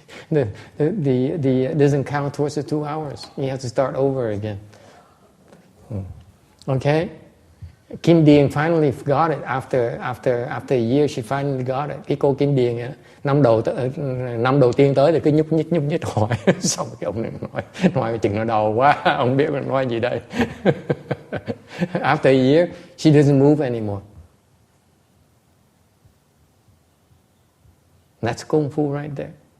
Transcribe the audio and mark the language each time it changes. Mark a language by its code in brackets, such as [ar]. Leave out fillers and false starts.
[en] It doesn't count towards the 2 hours. You have to start over again. Okay? Kim Điền finally got it after a year. She finally got it. [vi] Cái cô Kim Điền năm đầu tiên tới thì cứ nhúc nhích hỏi. Xong cái ông này nói chừng nó đau quá, ông biết mình nói gì đây. [en] After a year, she doesn't move anymore. That's Kung Fu right there.